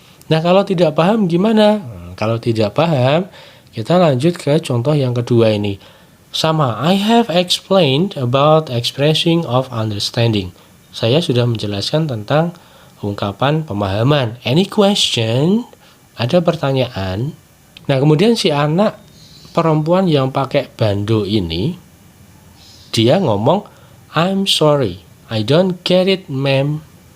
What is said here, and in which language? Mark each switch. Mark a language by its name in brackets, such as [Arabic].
[Indonesian] Nah, kalau tidak paham gimana? Kalau tidak paham, kita lanjut ke contoh yang kedua ini. Sama, [English] I have explained about expressing of understanding. [Indonesian] Saya sudah menjelaskan tentang ungkapan pemahaman. [English] Any question? [Indonesian] Ada pertanyaan? Nah, kemudian si anak perempuan yang pakai bando ini, dia ngomong, [English] I'm sorry, I don't get it, ma'am.